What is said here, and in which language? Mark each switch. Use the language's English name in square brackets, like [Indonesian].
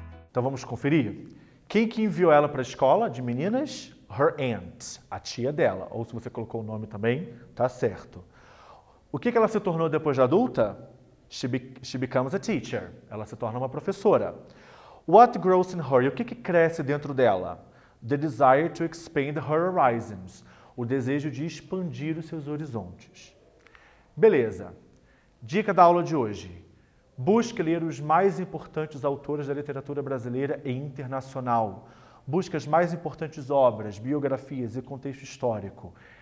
[Portuguese] Então vamos conferir? Quem que enviou ela para a escola de meninas? [English] Her aunt, [Portuguese] a tia dela. Ou se você colocou o nome também, tá certo. O que ela se tornou depois de adulta? [English] She becomes a teacher. [Portuguese] Ela se torna uma professora. [English] What grows in her? [Portuguese] E o que cresce dentro dela? [English] The desire to expand her horizons. [Portuguese] O desejo de expandir os seus horizontes. Beleza. Dica da aula de hoje. Busque ler os mais importantes autores da literatura brasileira e internacional. Busque as mais importantes obras, biografias e contexto histórico.